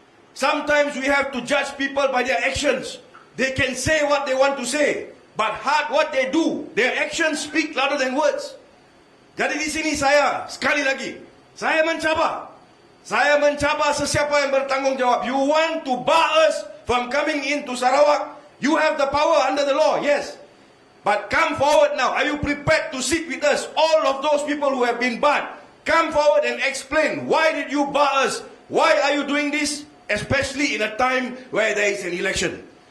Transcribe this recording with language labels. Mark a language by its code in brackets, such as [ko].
[en] Sometimes we have to judge people by their actions. They can say what they want to say, but heart, what they do, their actions speak louder than words. [ms] Jadi di sini saya, sekali lagi, saya mencabar sesiapa yang bertanggungjawab. [en] You want to bar us from coming into Sarawak? You have the power under the law, yes. But come forward now. Are you prepared to sit with us? All of those people who have been barred, come forward and explain. Why did you bar us? Why are you doing this? Especially in a time where there is an election.